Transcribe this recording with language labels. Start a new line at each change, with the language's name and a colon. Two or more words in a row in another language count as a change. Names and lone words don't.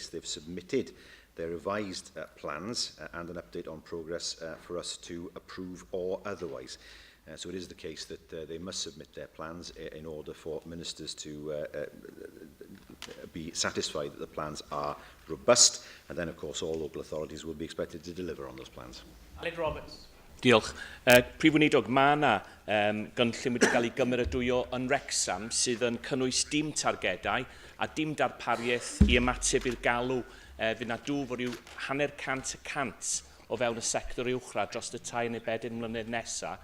English: They've submitted their revised plans and an update on progress for us to approve or otherwise. So it is the case that they must submit their plans in order for ministers to be satisfied that the plans are robust, and then, of course, all local authorities will be expected to deliver on those plans. Aled Roberts.
Welsh: Diolch. Prif Weinidog, mae yna gynllun wedi cael ei gymeradwyo yn Wrecsam sydd yn cynnwys dim targedau a dim darpariaeth i ymateb i'r galw. Fydd yna dwf o ryw 100% o fewn y sector uwchradd dros y 2 neu 4 mlynedd nesaf.